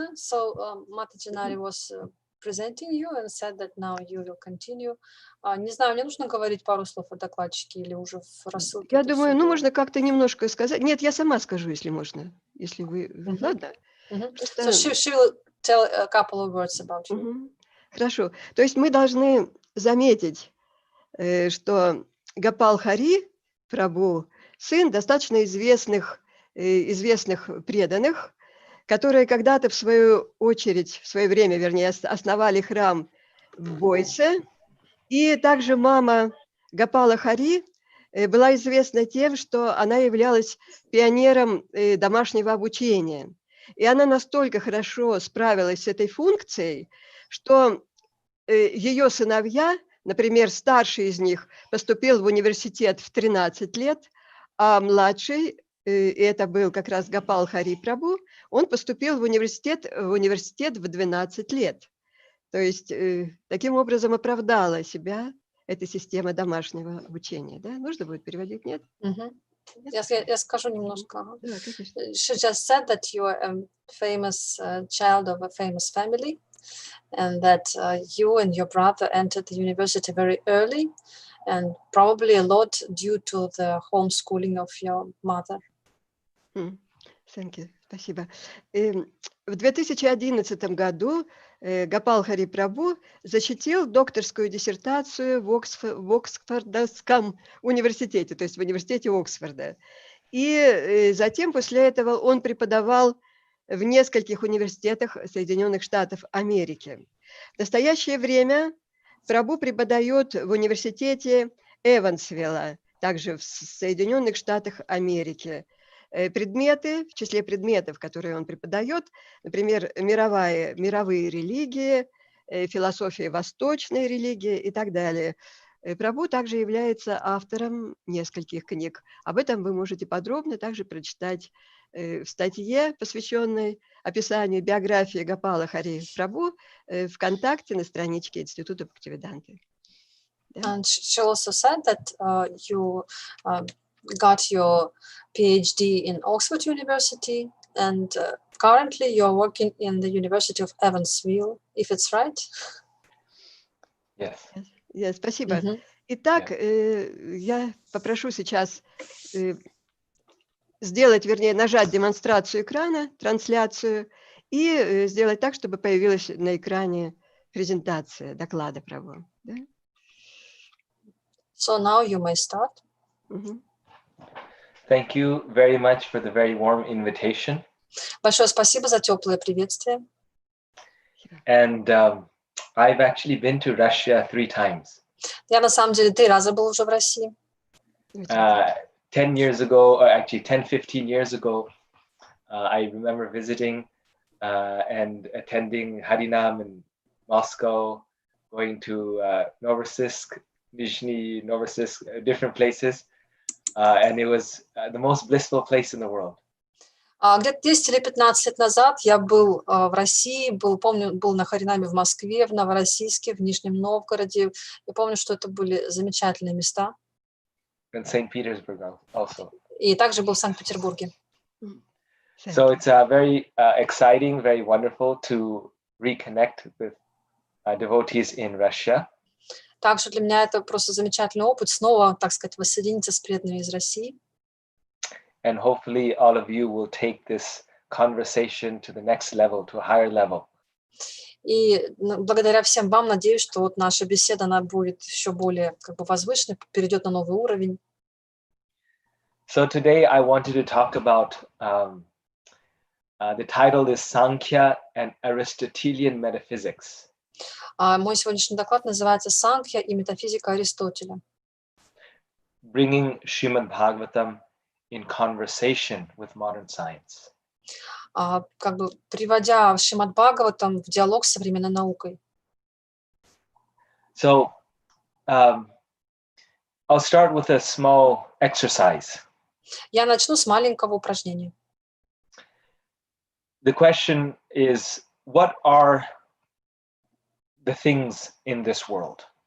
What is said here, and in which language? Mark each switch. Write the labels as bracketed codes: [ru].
[en] So Mataji Nari was presenting you and said that now you will continue. [ru] Не знаю, мне нужно говорить пару слов о докладчике или уже в рассылке? Я думаю, ну, можно как-то немножко сказать. Нет, я сама скажу, если можно. Если вы... Ладно? [en] So she will tell a couple of words about you. [ru] Хорошо. То есть мы должны заметить, что Гопал Хари Прабху сын достаточно известных преданных, которые когда-то в свою очередь, в свое время, вернее, основали храм в Бойсе. И также мама Гопала Хари была известна тем, что она являлась пионером домашнего обучения. И она настолько хорошо справилась с этой функцией, что ее сыновья, например, старший из них поступил в университет в 13 лет, а младший, это был как раз Гопал Хари Прабху, он поступил в университет в 12 лет. То есть таким образом оправдала себя эта система домашнего обучения. Да? Нужно будет переводить, нет? Я скажу немножко. [en] She just said that you are a famous child of a famous family, and that you and your brother entered the university very early, and probably a lot due to the homeschooling of your mother. Thank you. [ru] Спасибо. В 2011 году Гопал Хари Прабху защитил докторскую диссертацию в Оксфордском университете, то есть в университете Оксфорда. И затем после этого он преподавал в нескольких университетах Соединенных Штатов Америки. В настоящее время Прабху преподает в университете Эвансвилла, также в Соединенных Штатах Америки. Предметы, в числе предметов, которые он преподает, например, мировые религии, философия восточной религии и так далее. Прабху также является автором нескольких книг. Об этом вы можете подробно также прочитать в статье, посвященной описанию биографии Гопала Хари Прабху ВКонтакте на страничке Института Бхактиведанты. [en] And she also said that you got your PhD in Oxford University, and currently you're working in the University of Evansville, if it's right? Yes. Yes, [ru] спасибо. Итак, я попрошу сейчас нажать демонстрацию экрана, трансляцию, и сделать так, чтобы появилась на экране презентация доклада Прабху. Да? [en] So now you may start. Thank you very much for the very warm invitation. [ru] Большое спасибо за теплое приветствие. [en] And I've actually been to Russia 3 times. [ru] Я на самом деле 3 раза был уже в России. [en] 10 years ago, or actually 10-15 years ago, I remember visiting and attending Harinam in Moscow, going to Novosibirsk, Nizhny Novosibirsk, different places, and it was the most blissful place in the world. [ru] Где-то 10 или 15 лет назад я был в России, был на Харинаме в Москве, в Новороссийске, в Нижнем Новгороде. Я помню, что это были замечательные места. [en] In St. Petersburg also. [ru] И также был в Санкт-Петербурге. [en] So it's very exciting, very wonderful to reconnect with devotees in Russia. [ru] Также для меня это просто замечательный опыт снова, так сказать, воссоединиться с преданными из России. [en] And hopefully all of you will take this conversation to the next level, to a higher level. [ru] И благодаря всем вам, надеюсь, что вот наша беседа, она будет еще более как бы возвышенной, перейдет на новый уровень. [en] So today I wanted to talk about, the title is Sankhya and Aristotelian Metaphysics. [ru] Мой сегодняшний доклад называется «Санkhya и метафизика Аристотеля». [en] Bringing Srimad Bhagavatam in conversation with modern science. [ru] Как бы приводя Шримад Бхагаватам в диалог с современной наукой. [en] So I'll start with a small exercise. [ru] Я начну с маленького упражнения. [en] The question is, what are the things in this world?